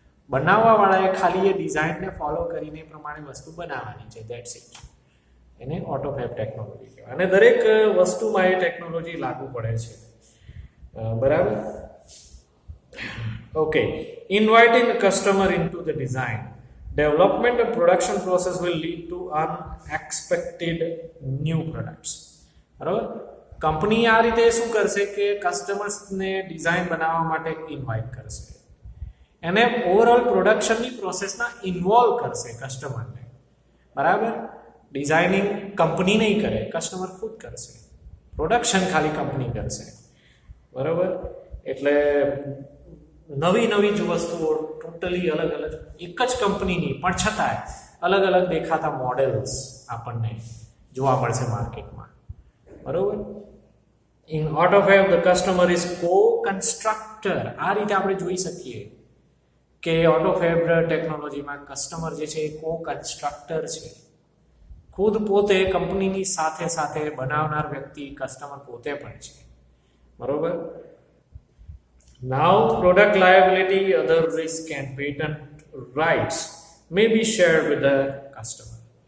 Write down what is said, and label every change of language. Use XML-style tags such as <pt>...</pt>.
<gu>બનાવવાવાળાએ ખાલી એ ડિઝાઇનને ફોલો કરીને એ પ્રમાણે વસ્તુ બનાવવાની છે. That's it. એને ઓટોફેબ ટેકનોલોજી કહેવાય. અને દરેક વસ્તુમાં એ ટેકનોલોજી લાગુ પડે છે. બરાબર.</gu> <en>Okay, inviting the customer into the design, development and production process will lead to unexpected new products.</en> <gu>બરાબર. કંપની આ રીતે શું કરશે કે કસ્ટમર્સને ડિઝાઇન બનાવવા માટે ઇન્વાઇટ કરશે, એને ઓવરઓલ પ્રોડક્શનની પ્રોસેસમાં ઇન્વોલ્વ કરશે કસ્ટમરને. બરાબર. ડિઝાઇનિંગ કંપની નહીં કરે, કસ્ટમર ખુદ કરશે. પ્રોડક્શન ખાલી કંપની કરશે. બરાબર. એટલે નવી જ વસ્તુઓ ટોટલી અલગ એક જ કંપનીની પણ છતાંય અલગ દેખાતા મોડેલ્સ આપણને જોવા મળશે માર્કેટમાં. બરાબર.</gu> <en>In AutoFab the customer is co-constructor.</en> <gu>આ રીતે આપણે જોઈ શકીએ કે AutoFab ટેકનોલોજીમાં કસ્ટમર જે છે એ co-constructor છે. ખુદ પોતે કંપનીની સાથે સાથે બનાવનાર વ્યક્તિ કસ્ટમર પોતે પણ છે. બરોબર.</gu> <en>Now product liability, other risk and patent rights may be shared with the customer.</en>